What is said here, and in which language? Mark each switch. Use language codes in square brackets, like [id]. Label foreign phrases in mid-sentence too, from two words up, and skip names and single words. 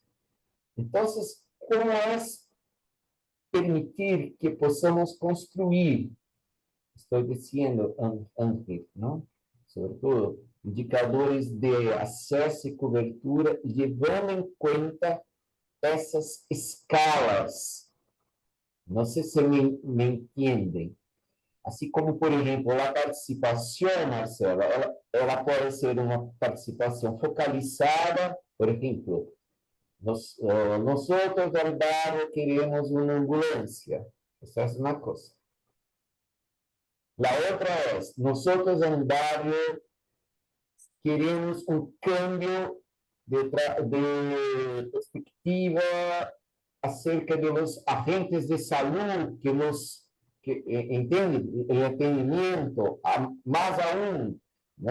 [es] Entonces, ¿cómo es permitir que podamos construir, estoy diciendo, Ángel, ¿no? Sobre todo, indicadores de acceso y cobertura, llevando en cuenta essas escalas? [pt] Não sei se me entendem. Assim como, por exemplo, a participação, Marcela, ela pode ser uma participação focalizada, por exemplo, nós outros [es] del barrio [pt] queremos uma ambulância. Essa é uma coisa. A outra é, nós outros [es] del barrio [pt] queremos um [es] cambio de perspectiva acerca de los agentes de salud [pt] que entende [es] el atendimiento, más aún, ¿no?